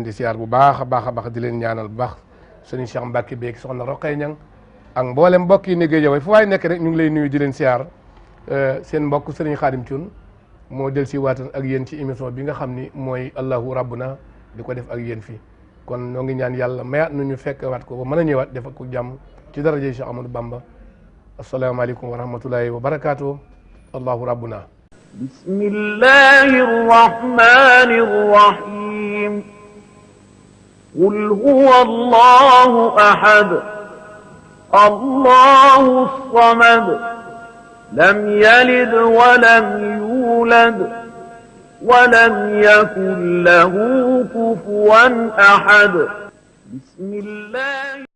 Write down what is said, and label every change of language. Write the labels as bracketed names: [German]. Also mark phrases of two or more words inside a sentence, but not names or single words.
[Wolof] di siyaar bu baax a baax a baax di leen ñaanal bu baax sëriñ Cheikh Mbacke beeg soxna Roqay Ñang ak mboolem mbokk yi ne Géejawaay fu waay nekk rek ñu ngi lay nuyu di leen siyaar seen mbokk sëriñ Xaadim Cuun moo del si waatan ak yéen ci émission bi nga xam ni mooy [Arabic] الله ربنا [Wolof] di ko def ak yéen fii kon ñoo ngi ñaan yàlla mayaat nu ñu fekk waat ko ba mën a ñëwaat def ko jàmm ci daraje Cheikh Amadou Bamba [Arabic] السلام عليكم ورحمة الله وبركاته الله ربنا بسم الله الرحمن الرحيم قل هو الله أحد الله الصمد لم يلد ولم يولد ولم يكن له كفوا أحد بسم الله